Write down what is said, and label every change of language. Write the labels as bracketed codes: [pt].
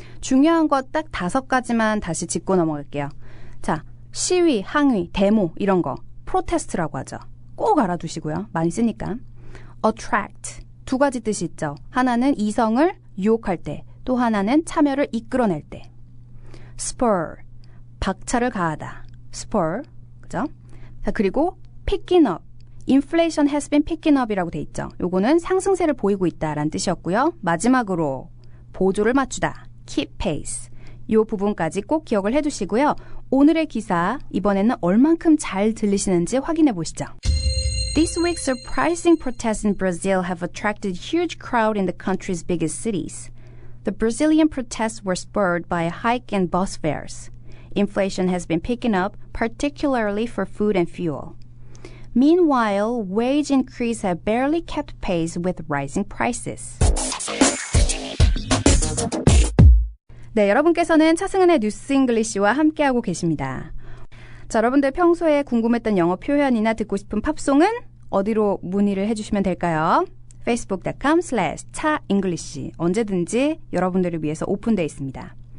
[ko] 중요한 거 딱 5가지만 다시 짚고 넘어갈게요. 자, 시위, 항의, 데모 이런 거 프로테스트라고 하죠. 꼭 알아두시고요. 많이 쓰니까. attract 2가지 뜻이 있죠. 하나는 이성을 유혹할 때, 또 하나는 참여를 이끌어낼 때. spur 박차를 가하다. spur 그죠? 자, 그리고 [en] picking up Inflation has been picking up이라고 [ko] 돼 있죠. 요거는 상승세를 보이고 있다라는 뜻이었고요. 마지막으로 보조를 맞추다. [en] keep pace. [ko] 요 부분까지 꼭 기억을 해두시고요. 오늘의 기사 이번에는 얼만큼 잘 들리시는지 확인해 보시죠. [en] This week's surprising protests in Brazil have attracted huge crowd in the country's biggest cities. The Brazilian protests were spurred by a hike in bus fares. Inflation has been picking up, particularly for food and fuel. Meanwhile, wage increase have barely kept pace with rising prices. [ko] 네, 여러분께서는 차승은의 뉴스 잉글리시와 함께하고 계십니다. 자, 여러분들 평소에 궁금했던 영어 표현이나 듣고 싶은 팝송은 어디로 문의를 해주시면 될까요? facebook.com/차잉글리시 언제든지 여러분들을 위해서 오픈되어 있습니다.